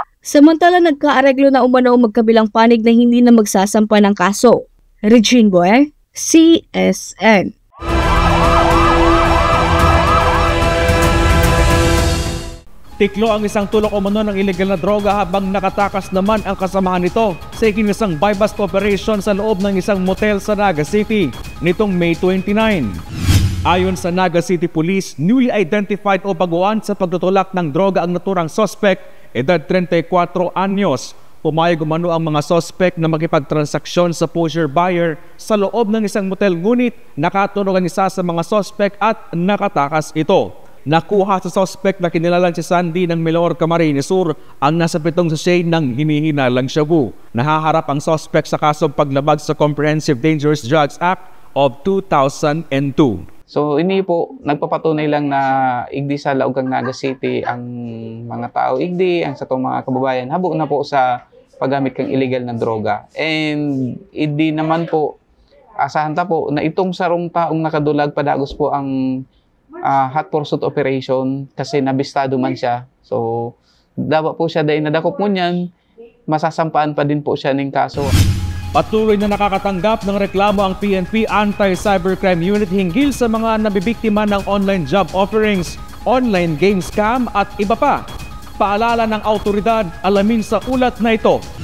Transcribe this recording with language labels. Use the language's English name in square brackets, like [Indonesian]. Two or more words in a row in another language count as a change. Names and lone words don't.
[Filipino] Samantala nagkaareglo na umano ang magkabilang panig na hindi na magsasampa ng kaso. Regine Boer, CSN. Tiklo ang isang tulok umano ng illegal na droga habang nakatakas naman ang kasamahan nito sa ikinisang [English] buy-bust operation [Filipino] sa loob ng isang motel sa Naga City nitong May 29. Ayon sa Naga City Police, [English] newly identified [Filipino] o baguhan sa pagtutulak ng droga ang naturang suspect, edad 34 anyos. Pumayag umano ang mga suspect na makipagtransaksyon sa [English] pusher buyer [Filipino] sa loob ng isang motel ngunit nakatunog ang isa sa mga suspect at nakatakas ito. Nakuha sa suspect na kinilalang si Sandy ng Melor, Camarines Sur ang nasa 7 sachet ng hinihinalang shabu. Nahaharap ang suspect sa kasong paglabag sa Comprehensive Dangerous Drugs Act of 2002. [Bikol] So ini po, nagpapatunay lang na igdi sa Laugang Naga City ang mga tao, igdi ang sa itong mga kababayan, habog na po sa paggamit ng illegal na droga. And igdi naman po, asahan ta po na itong sarong taong nakadulag padagos po ang [English] hot pursuit operation [Bikol] kasi nabistado man siya. So, dapat po siya dahil nadakop mo niyan, masasampaan pa din po siya ng kaso. [Filipino] Patuloy na nakakatanggap ng reklamo ang PNP Anti-Cybercrime Unit hinggil sa mga nabibiktima ng [English] online job offerings, online game scam [Filipino] at iba pa. Paalala ng autoridad, alamin sa ulat na ito.